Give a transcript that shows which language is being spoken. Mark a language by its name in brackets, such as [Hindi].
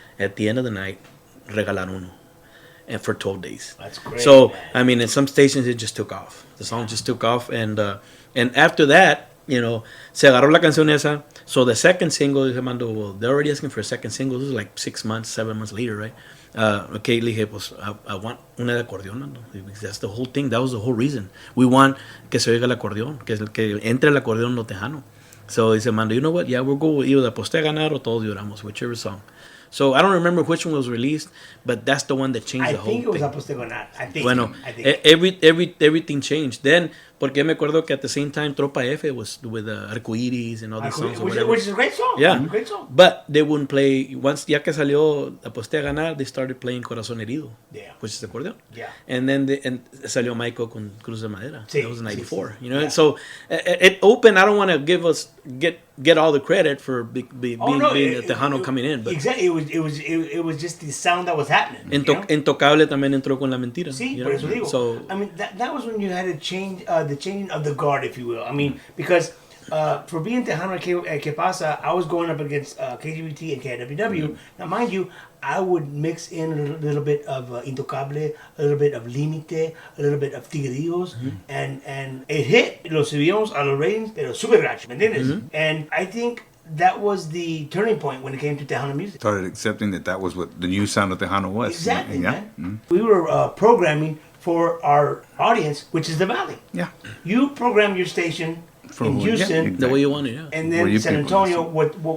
[English] At the end of the night, [Spanish] regalar uno. [English] And for 12 days. That's great. So, man. I mean, in some stations it just took off. The song just took off. And after that, you know, [Spanish] se agarró la canción esa. [English] So the second single, dije, Mando, well, they're already asking for a second single. This is like 7 months later, right? [Spanish] Okay, le dije, pues, [English] I want [Spanish] una de acordeón, Mando. [English] That's the whole thing. That was the whole reason. We want [Spanish] que se oiga el acordeón, que entre el acordeón no tejano. [English] So he said, Mando, you know what? Yeah, we'll go with either Aposté a Ganar or Todos Lloramos, whichever song. So I don't remember which one was released, but that's the one that changed the whole thing. I think it was Aposté a Ganar. I think. [Spanish] Bueno, [English] everything changed. Then, [Spanish] porque me acuerdo que [English] at the same time Tropa F was with Arcoiris and all these songs. Which is a great song. Yeah. Great song. But they wouldn't play, once [Spanish] ya que salió [English] Aposté a Ganar, they started playing Corazón Herido, which is the acordeon. Yeah. And then salió Michael con Cruz de Madera. [Spanish] Sí, [English] that was 94. [Spanish] Sí. [English] You know, so it opened. I don't want to get all the credit for being the Tejano coming in, but exactly, it was just the sound that was happening. [Spanish] Intocable también entró con La Mentira. Sí, por eso digo. [English] So I mean, that was when you had to change the changing of the guard, if you will. I mean, because for being Tejano [Spanish] que pasa, [English] I was going up against KGBT and KWW. Now, mind you, I would mix in a little bit of Intocable, a little bit of Límite, a little bit of Tigrillos, and it hit. [Spanish] Lo subíamos a los ratings, pero super gacho, ¿me entiendes? [English] And I think that was the turning point when it came to Tejano music. Started accepting that was what the new sound of Tejano was. Exactly, yeah. man. Mm-hmm. We were programming for our audience, which is the Valley. Yeah. You program your station in Houston, the way you want it, and then San Antonio. What